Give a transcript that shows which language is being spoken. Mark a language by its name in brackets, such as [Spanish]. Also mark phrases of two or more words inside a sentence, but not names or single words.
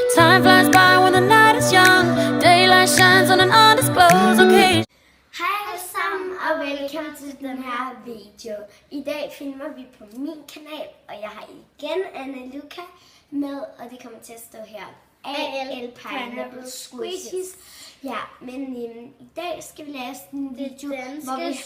[English] Time flies by when the night is young. Daylight shines on an undisclosed occasion. [Danish] Hej alle sammen og velkommen til den her video. I dag filmer vi på min kanal, og jeg har igen Anna Luca med, og det kommer til at stå her. AL Pineapple Squishies. Ja, men i dag skal vi lave sådan en video, hvor vi